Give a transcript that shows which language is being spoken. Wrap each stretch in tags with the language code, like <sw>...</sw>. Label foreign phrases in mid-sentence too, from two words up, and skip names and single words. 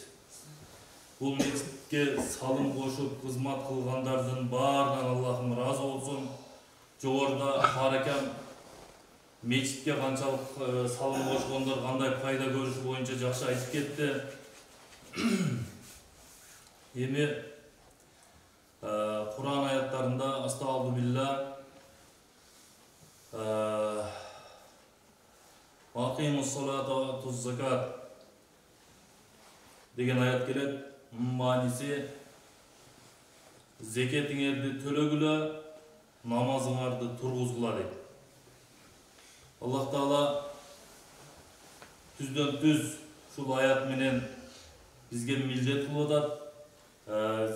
<ky>Бул мечитке салым кошуп кызмат кылгандардын баарынан Аллахым ыраазы болсун. Жогоруда Харакам мечитке канчалык салым кошкондор, кандай пайда көрүшү боюнча жакшы айтып кетти. Эми Кур'ан аяттарында</ky> <ar>أستغفر الله أقيموا الصلاة وآتوا الزكاة</ar> <ky>деген аят келет. Мааниси зекетиңерди төлөгүлө, намазыңарды тургузгула дейт. Аллах Таала түздөн түз ушул аят менен бизге милдет кылып атат.</ky>